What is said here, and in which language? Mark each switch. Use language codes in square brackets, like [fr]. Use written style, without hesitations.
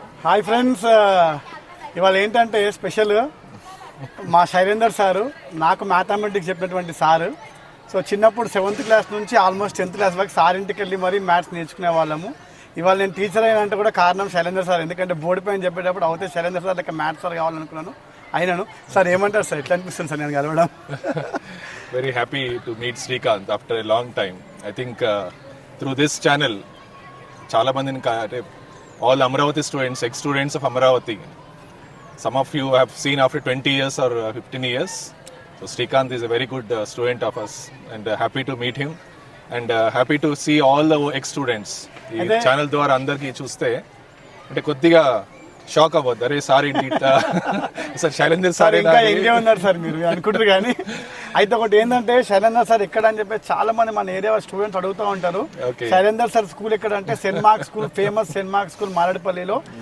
[te] Hi friends, ఇవాళ ఏంటంటే special మా శైలేందర్ సారు నాకు మ్యాథమెటిక్స్ చెప్పినటువంటి సారు. సో చిన్నప్పుడు 7th క్లాస్ నుంచి ఆల్మోస్ట్ 10th క్లాస్ వరకు సార్ ఇంటికి వెళ్ళి మరీ మ్యాథ్స్ నేర్చుకునే వాళ్ళము. ఇవాళ నేను టీచర్ అయినంటే కూడా కారణం శైలేందర్ సార్. ఎందుకంటే బోర్డు పైన చెప్పేటప్పుడు అవుతే శైలేందర్ సార్ లెక్క మ్యాథ్స్ సార్ కావాలనుకున్నాను, అయినాను. సార్ ఏమంటారు సార్, ఎట్లా అనిపిస్తుంది సార్ నేను కలవడం? [en] Very happy to meet Srikanth after a long time. I think through this channel [te] చాలా మందిని [en] all Amaravati students, ex-students of Amaravati, some of you have seen after 20 years or 15 years. So Srikanth is a very good student of us and happy to meet him and happy to see all the ex-students. [te] ఈ channel ద్వారా అందరికీ చూస్తే అంటే కొద్దిగా shock అవ్వద్దు, అరే sir ఏంటి sir Shailender sir ఇంకా ఎంగే ఉన్నారు సార్ మీరు అనుకుంటారు. కానీ అయితే ఒకటి ఏంటంటే శైలేందర్ సార్ ఎక్కడ అని చెప్పి చాలా మంది మన ఏరియా స్టూడెంట్స్ అడుగుతూ ఉంటారు. శైలేందర్ సార్ స్కూల్ ఎక్కడ అంటే Saint mark school, famous Saint mark school మారేడుపల్లిలో.